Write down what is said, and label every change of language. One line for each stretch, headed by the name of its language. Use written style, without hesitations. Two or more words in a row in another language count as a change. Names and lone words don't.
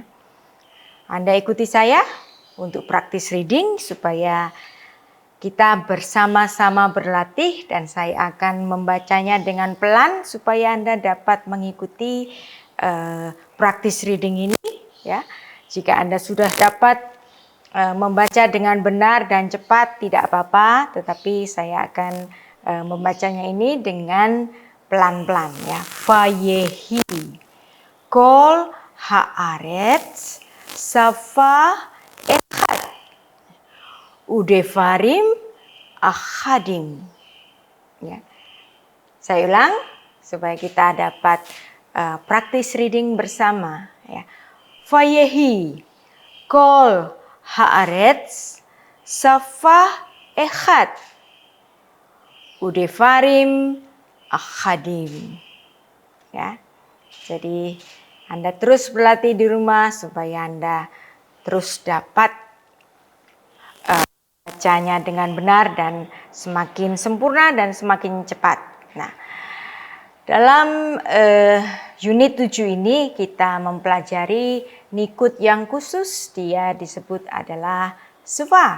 Indonesian: Anda ikuti saya untuk praktis reading supaya kita bersama-sama berlatih, dan saya akan membacanya dengan pelan supaya Anda dapat mengikuti praktis reading ini, ya. Jika Anda sudah dapat membaca dengan benar dan cepat tidak apa-apa, tetapi saya akan membacanya ini dengan pelan-pelan, ya.
Hebrew: ויהי כל הארץ שפה אחת ודברים אחדים,
Indonesian: ya. Saya ulang supaya kita dapat praktis reading bersama, ya.
Hebrew: ויהי כל הארץ שפה אחת ודברים אחדים,
Indonesian: ya. Jadi Anda terus berlatih di rumah supaya Anda terus dapat bacanya dengan benar dan semakin sempurna dan semakin cepat. Nah, dalam unit 7 ini kita mempelajari nikut yang khusus, dia disebut adalah sufa.